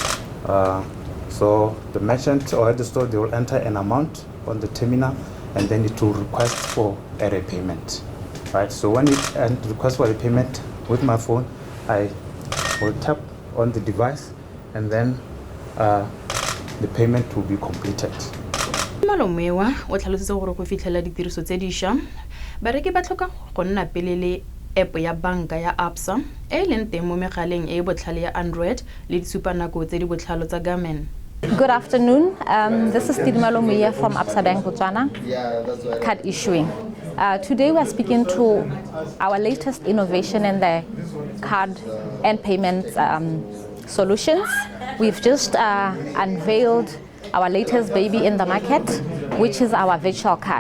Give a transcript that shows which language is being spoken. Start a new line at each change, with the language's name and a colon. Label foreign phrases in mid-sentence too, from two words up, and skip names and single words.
English: So the merchant or at the store, they will enter an amount on the terminal and then it will request for a repayment, right? So when it requests for a payment with my phone, I will tap on the device and then the payment will be completed.
Tswana: Malomewa o tlhalositse gore go fitlhela ditiriso tse dišwa bareki ba tlhoka go nna pele le app ya banka ya ABSA e leng teng mo megaleng e botlhale ya Android le disupanako tse di botlhalo tsa Garmin.
English: Good afternoon. This is Tidimalo Moeya from ABSA Bank Botswana, card issuing. Today we are speaking to our latest innovation in the card and payment solutions. We've just unveiled our latest baby in the market, which is our virtual card.